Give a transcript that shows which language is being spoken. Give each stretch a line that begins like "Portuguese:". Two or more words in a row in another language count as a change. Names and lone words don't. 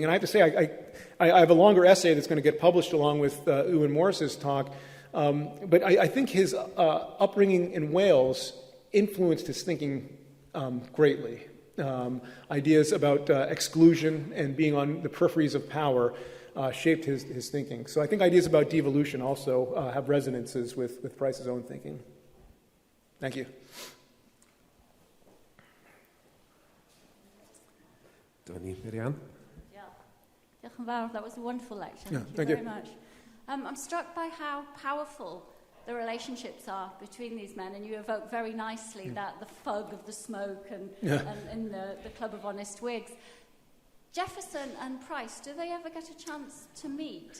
English: And I have to say, I have a longer essay that's going to get published along with Ewan Morris's talk, but I think his upbringing in Wales influenced his thinking greatly. Ideas about exclusion and being on the peripheries of power shaped his thinking. So I think ideas about devolution also have resonances with Price's own thinking. Thank you. Marianne?
Welsh: Diolch yn fawr.
English: That was a wonderful lecture. Yeah, Thank you very much. I'm struck by how powerful the relationships are between these men, and you evoke very nicely that the fug of the smoke and the Club of Honest Whigs. Jefferson and Price, do they ever get a chance to meet?